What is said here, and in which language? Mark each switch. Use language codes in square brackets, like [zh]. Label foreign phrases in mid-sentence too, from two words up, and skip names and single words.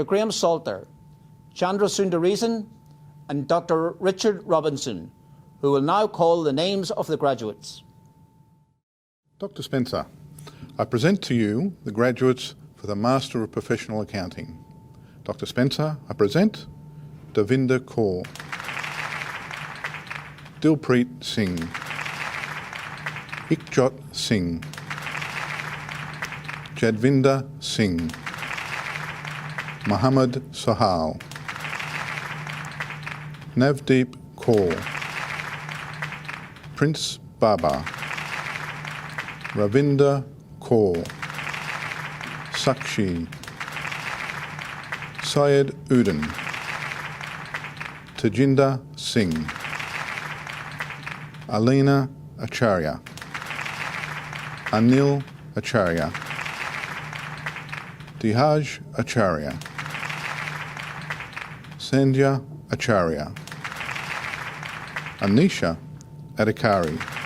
[en] Graham Salter, Chandra Sundaresan, and Dr. Richard Robinson, who will now call the names of the graduates. Dr. Spencer, I present to you the graduates for the Master of Professional Accounting. Dr. Spencer, I present Davinder Kaur, Dilpreet Singh, Ikjot Singh, Jadvinder Singh, Muhammad Sohail, Navdeep Kaur, Prince Baba, Ravinder Kaur, Sakshi, Syed Udin, Tajinder Singh, Alina Acharya, Anil Acharya, Dihaj Acharya, Sandhya Acharya, Anisha Adhikari,